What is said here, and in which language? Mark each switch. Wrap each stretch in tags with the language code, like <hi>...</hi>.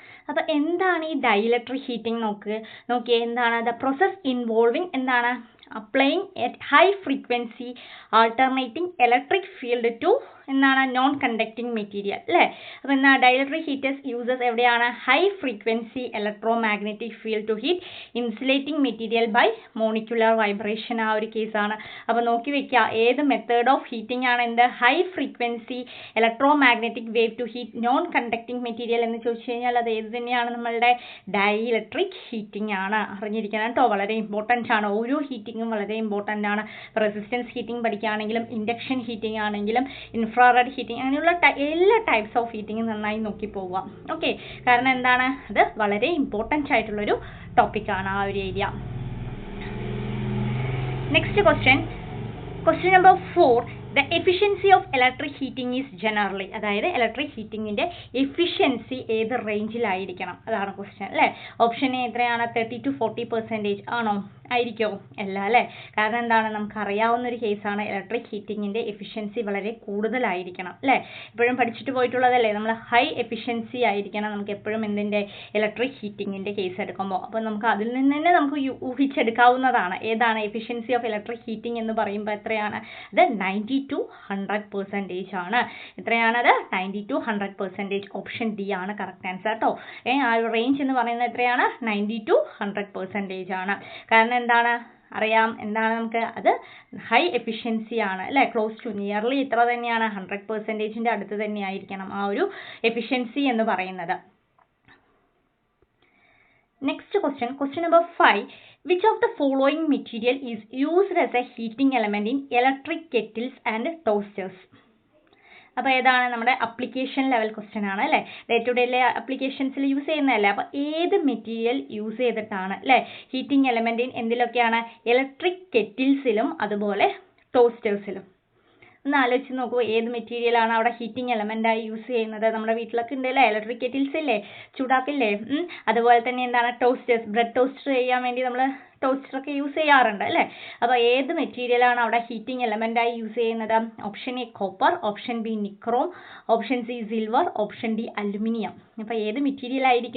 <ml>അപ്പോൾ എന്താണ് ഈ ഡയലക്ട്രിക് ഹീറ്റിംഗ്? നോക്കിയേ എന്താണ്? ദ പ്രോസസ് ഇൻവോൾവിങ് എന്താണ്?</ml> <en>applying at high frequency alternating electric field to എന്താണ്?</en> <ml>നോൺ കണ്ടക്ടിങ് മെറ്റീരിയൽ അല്ലേ? അപ്പോൾ എന്നാ</ml> <en>Dielectric heaters uses എവിടെയാണ്? High frequency electromagnetic field to heat insulating material by molecular vibration.</en> <ml>ആ ഒരു കേസാണ്. അപ്പോൾ നോക്കി വെക്കുക, ഏത് മെത്തേഡ് ഓഫ് ഹീറ്റിംഗ് ആണ് എന്ത്?</ml> <en>high frequency electromagnetic wave to heat non conducting material</en> <ml>എന്ന് ചോദിച്ചു കഴിഞ്ഞാൽ അത് ഏത് തന്നെയാണ്? നമ്മളുടെ ഡയലക്ട്രിക് ഹീറ്റിംഗ് ആണ്. അറിഞ്ഞിരിക്കണം കേട്ടോ, വളരെ ഇമ്പോർട്ടൻ്റ് ആണ്. ഓരോ ഹീറ്റിംഗും വളരെ ഇമ്പോർട്ടൻ്റ് ആണ്. റെസിസ്റ്റൻസ് ഹീറ്റിംഗ് പഠിക്കുകയാണെങ്കിലും ഇൻഡക്ഷൻ ഹീറ്റിംഗ് ആണെങ്കിലും ഇൻഫ്രാറെഡ് ഹീറ്റിംഗ്, അങ്ങനെയുള്ള എല്ലാ ടൈപ്സ് ഓഫ് ഹീറ്റിംഗ് നന്നായി നോക്കി പോവുക. ഓക്കെ, കാരണം എന്താണ്? അത് വളരെ ഇമ്പോർട്ടൻ്റ് ആയിട്ടുള്ളൊരു ടോപ്പിക്കാണ് ആ ഒരു area. Next question number 4.</ml> <en>The efficiency of electric heating is generally,</en> <ml>അതായത് ഇലക്ട്രിക് ഹീറ്റിങ്ങിൻ്റെ എഫിഷ്യൻസി ഏത് റേഞ്ചിലായിരിക്കണം? അതാണ് ക്വസ്റ്റ്യൻ അല്ലേ? ഓപ്ഷൻ എ എത്രയാണ്? 30 to 40% ആണോ? ആയിരിക്കുമോ? അല്ല അല്ലേ? കാരണം എന്താണ്? നമുക്കറിയാവുന്നൊരു കേസാണ് ഇലക്ട്രിക് ഹീറ്റിങ്ങിൻ്റെ എഫിഷ്യൻസി വളരെ കൂടുതലായിരിക്കണം അല്ലേ? എപ്പോഴും പഠിച്ചിട്ട് പോയിട്ടുള്ളതല്ലേ, നമ്മൾ ഹൈ എഫിഷ്യൻസി ആയിരിക്കണം നമുക്ക് എപ്പോഴും എന്തിൻ്റെ? ഇലക്ട്രിക് ഹീറ്റിങ്ങിൻ്റെ കേസ് എടുക്കുമ്പോൾ. അപ്പോൾ നമുക്ക് അതിൽ നിന്ന് തന്നെ നമുക്ക് ഊഹിച്ചെടുക്കാവുന്നതാണ് ഏതാണ് എഫിഷ്യൻസി ഓഫ് ഇലക്ട്രിക് ഹീറ്റിംഗ് എന്ന് പറയുമ്പോൾ എത്രയാണ്? അത് 90 to 100% ആണ്. എത്രയാണത്? 90 to 100%. ഓപ്ഷൻ ഡി ആണ് കറക്റ്റ് ആൻസർ കേട്ടോ. ആ റേഞ്ച് എന്ന് പറയുന്നത് എത്രയാണ്? 90 to 100% ആണ്. കാരണം എന്താണ്? അറിയാം എന്താണ് നമുക്ക് അത് ഹൈ എഫിഷ്യൻസി ആണ് അല്ലേ ക്ലോസ് ടു നിയർലി ഇത്ര തന്നെയാണ് 100%ന്റെ അടുത്ത് തന്നെ ആയിരിക്കണം ആ ഒരു എഫിഷ്യൻസി എന്ന് പറയുന്നത്.</ml> <en>Next question number 5. Which of the following material is used as a heating element in electric kettles and toasters?</en> <ml>അപ്പോൾ ഏതാണ് നമ്മുടെ അപ്ലിക്കേഷൻ ലെവൽ ക്വസ്റ്റ്യൻ ആണ് അല്ലേ ഡേ ടു ഡേ അപ്ലിക്കേഷൻസിൽ യൂസ് ചെയ്യുന്നതല്ലേ അപ്പോൾ ഏത് മെറ്റീരിയൽ യൂസ് ചെയ്തിട്ടാണ് അല്ലേ ഹീറ്റിംഗ് എലമെന്റ് എന്തിലൊക്കെയാണ് ഇലക്ട്രിക് കെറ്റിൽസിലും അതുപോലെ ടോസ്റ്റേഴ്സിലും ഒന്ന് ആലോചിച്ച് നോക്കൂ ഏത് മെറ്റീരിയലാണ് അവിടെ ഹീറ്റിംഗ് എലമെന്റായി യൂസ് ചെയ്യുന്നത് നമ്മുടെ വീട്ടിലൊക്കെ ഉണ്ടല്ലേ ഇലക്ട്രിക് കെറ്റിൽസ് ഇല്ലേ ചൂടാക്കില്ലേ അതുപോലെ തന്നെ എന്താണ് ടോസ്റ്റേഴ്സ് ബ്രെഡ് ടോസ്റ്റർ ചെയ്യാൻ വേണ്ടി നമ്മൾ ടോസ്റ്ററൊക്കെ യൂസ് ചെയ്യാറുണ്ട് അല്ലേ അപ്പോൾ ഏത് മെറ്റീരിയലാണ് അവിടെ ഹീറ്റിംഗ് എലമെന്റായി യൂസ് ചെയ്യുന്നത് option A copper option B nichrome option C silver option D aluminium അപ്പോൾ ഏത് മെറ്റീരിയൽ</ml>